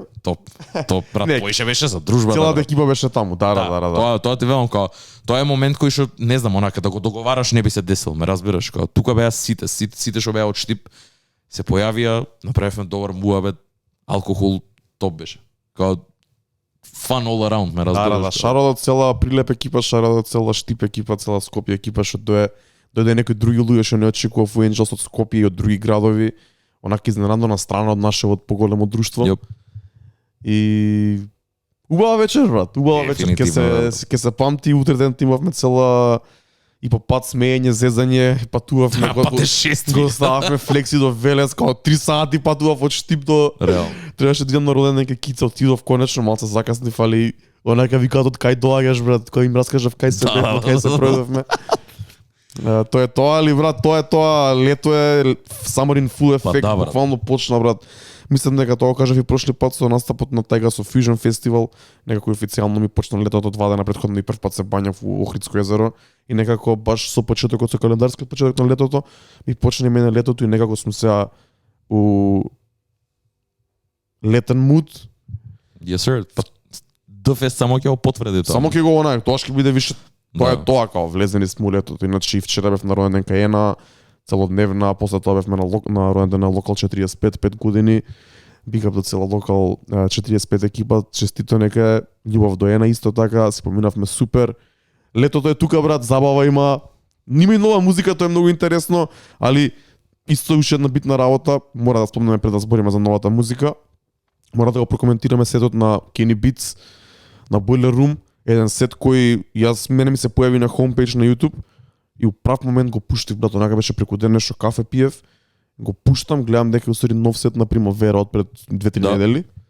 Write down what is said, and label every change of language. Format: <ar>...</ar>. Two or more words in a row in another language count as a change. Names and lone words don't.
<mk>Топ, брат, поише беше за дружба. Целата екипа беше таму, да. Тоа ти велам као, тоа е момент кој што не знам, онака да го договараш не би се десил, ме разбираш, као тука беа сите што беа од Штип се појавија, направивме добар муабет, алкохол топ беше.</mk> <en>Као fun all around,</en> <mk>ме разбираш. Да, шарот цела Прилеп екипа, шарот цела Штип екипа, цела Скопје екипа, што дојде некои други луѓе што не очекував во Angels од Скопје и од други градови, онака изненадана страна од нашето поголемо друштво. Yep. И убава вечер, брат. Убава вечер. Ке се памти, утре ден имавме цела и по пат смеење, зезање, патувавме го стававме флекси до Велес, као 3 сати патував од Штип до Реал. Требаше да идам на роден нека кица, отидов конечно, малце закаснив, али онака викаат од кај доаѓаш, брат, кој им раскажав кај се бевме, кај се пројдовме. Тоа е тоа, али брат, тоа е тоа, лето е</mk> <en>summer in full effect,</en> <mk>буквално почна, брат. Мислам дека тоа кажав и прошли пат со настапот на Тайга со Fusion Festival, некако официјално ми почна летото 2 дена претходно и прв пат се бањав во Охридско езеро и некако баш со почетокот со календарскиот почеток на летото ми почна мене летото и некако сум сега у летен муд.</mk> <en>Yes sir.</en> <mk>Дфест само ќе го потврди тоа. Само ќе го тоа ќе биде више. Тоа е тоа као влезени сме у летото. Иначе и вчера бев на роден ден кај Ена, целодневна, после тоа бевме на роенден на Локал 45, 5 години.</mk> <en>Big up</en> <mk>до цела Локал 45 екипа, честито нека е, љубов до една исто така, се поминавме супер. Летото е тука брат, забава има. Нима и нова музика, тоа е многу интересно, али исто уште една битна работа, мора да спомнеме пред да збориме за новата музика. Мора да го прокоментираме сетот на Kenny Beats, на Boiler Room, еден сет кој мене ми се појави на homepage на YouTube и у прав момент го пуштив брат, онака беше преку ден нешто кафе пиев, го пуштам, гледам дека усади нов сет на Примавера од пред 2-3 недели.</mk>